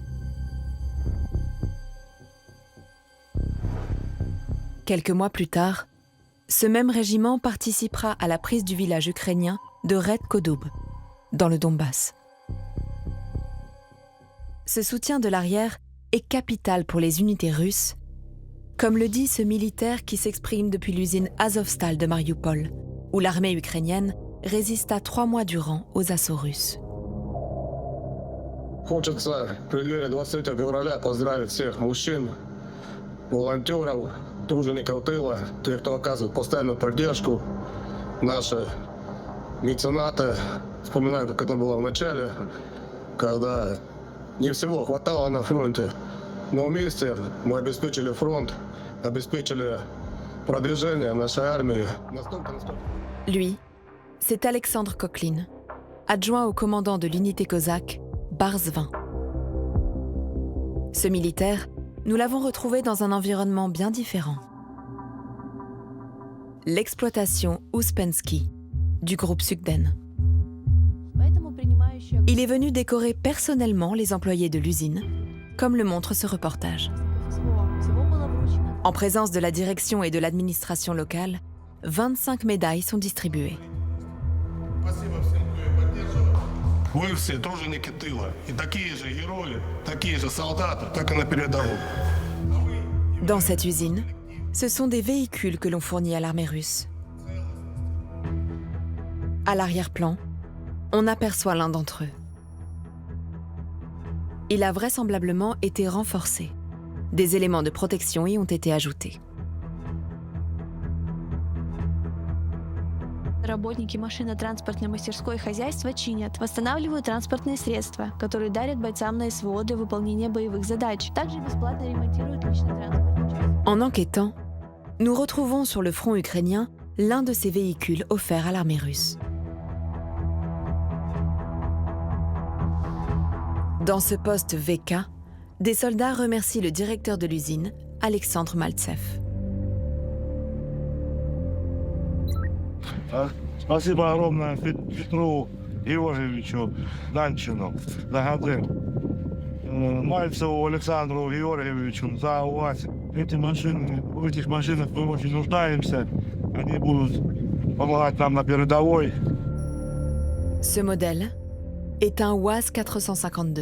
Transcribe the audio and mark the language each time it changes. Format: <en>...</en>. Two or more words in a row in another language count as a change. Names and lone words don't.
<fr>Quelques mois plus tard, ce même régiment participera à la prise du village ukrainien de Red-Kodoub, dans le Donbass. Ce soutien de l'arrière est capital pour les unités russes, comme le dit ce militaire qui s'exprime depuis l'usine Azovstal de Mariupol, où l'armée ukrainienne résista 3 mois durant aux assauts russes.</fr> <ru>Хочется в преддверии 23 февраля поздравить всех мужчин, волонтеров, тружеников тыла, тех, кто оказывает постоянную поддержку, наши меценаты. Вспоминаю, как это было в начале, когда не всего хватало на фронте, но вместе мы обеспечили фронт, обеспечили продвижение нашей армии настолько.</ru> <fr>Lui, c'est Alexandre Koklin, adjoint au commandant de l'unité cosaque, Barz 20. Ce militaire, nous l'avons retrouvé dans un environnement bien différent. L'exploitation Ouspensky du groupe Sugden. Il est venu décorer personnellement les employés de l'usine, comme le montre ce reportage. En présence de la direction et de l'administration locale, 25 médailles sont distribuées.</fr> <ru>Вы все труженики тыла. И такие же герои, такие же солдаты, как и на передовой.</ru> <fr>Dans cette usine, ce sont des véhicules que l'on fournit à l'armée russe. À l'arrière-plan, on aperçoit l'un d'entre eux. Il a vraisemblablement été renforcé. Des éléments de protection y ont été ajoutés.</fr> <ru>Работники машино-транспортной мастерской хозяйства чинят, восстанавливают транспортные средства, которые дарят бойцам на СВО для выполнения боевых задач. Также бесплатно ремонтируют личный транспортный участок.</ru> <fr>En enquêtant, nous retrouvons sur le front ukrainien l'un de ces véhicules offerts à l'armée russe. Dans ce poste VK, des soldats remercient le directeur de l'usine, Alexandre Maltsev.</fr> <ru>Спасибо огромное Петру Георгиевичу Данчину, ДГД, Мальцеву Александру Георгиевичу за УАЗ. Эти машины, в этих машинах мы очень нуждаемся. Они будут помогать нам на передовой.</ru> <fr>Ce modèle est un UAZ 452.</fr>